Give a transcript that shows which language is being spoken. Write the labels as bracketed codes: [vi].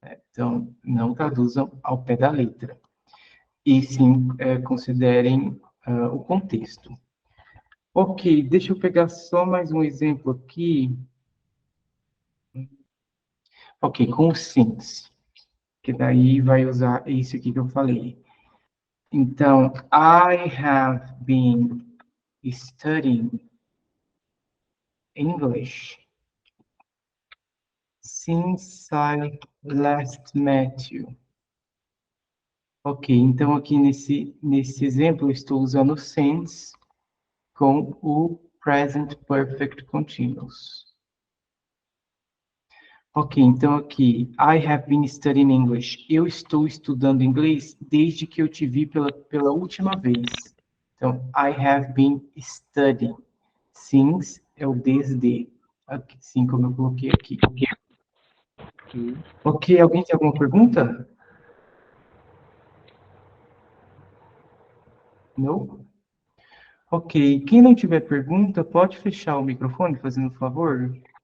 [pt] Então, não traduzam ao pé da letra. E sim, considerem o contexto. Ok, deixa eu pegar só mais um exemplo aqui. Ok, com o since, que daí vai usar isso aqui que eu falei. [en] Então, I have been studying English since I last met you. [pt] Ok, então aqui nesse exemplo eu estou usando o since com o present perfect continuous. Ok, então aqui, [en] I have been studying English. [pt] Eu estou estudando inglês desde que eu te vi pela última vez. [en] Então, I have been studying. [pt] Since é o desde. Assim como eu coloquei aqui. Ok, alguém tem alguma pergunta? Não? Ok, quem não tiver pergunta, pode fechar o microfone, fazendo um favor?